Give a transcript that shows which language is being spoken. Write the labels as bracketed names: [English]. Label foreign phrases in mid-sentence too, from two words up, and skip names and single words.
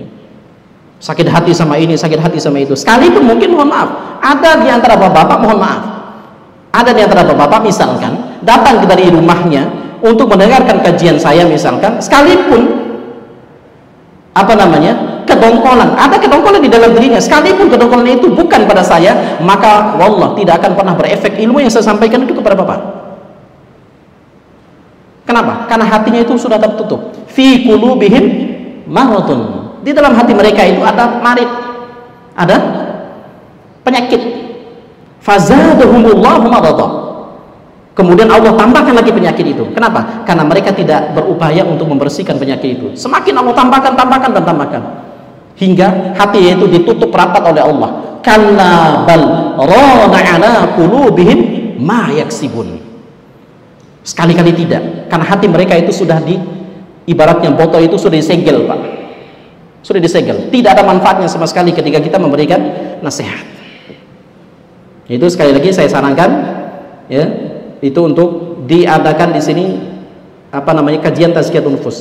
[Indonesian] Sakit hati sama ini, sakit hati sama itu. Sekalipun mungkin, mohon maaf, ada di antara bapak-bapak, mohon maaf, ada di antara bapak-bapak misalkan datang dari rumahnya untuk mendengarkan kajian saya misalkan, sekalipun kedongkolan, ada kedongkolan di dalam dirinya, sekalipun kedongkolan itu bukan pada saya, maka wallah tidak akan pernah berefek ilmu yang saya sampaikan itu kepada bapak. Kenapa? Karena hatinya itu sudah tertutup. [Arabic] في قلوبهم مرض. [Indonesian] Di dalam hati mereka itu ada marid, ada penyakit. [Arabic] فزادهم الله مرضا. [Indonesian] Kemudian Allah tambahkan lagi penyakit itu. Kenapa? Karena mereka tidak berupaya untuk membersihkan penyakit itu. Semakin Allah tambahkan, hingga hati itu ditutup rapat oleh Allah. [Arabic] كلا بل ران على قلوبهم ما يكسبون. [Indonesian] Sekali-kali tidak, karena hati mereka itu sudah ibaratnya botol itu sudah disegel, Pak. Sudah disegel. Tidak ada manfaatnya sama sekali ketika kita memberikan nasihat. Itu sekali lagi saya sarankan, ya, itu untuk diadakan di sini kajian [Arabic] تزكية النفوس.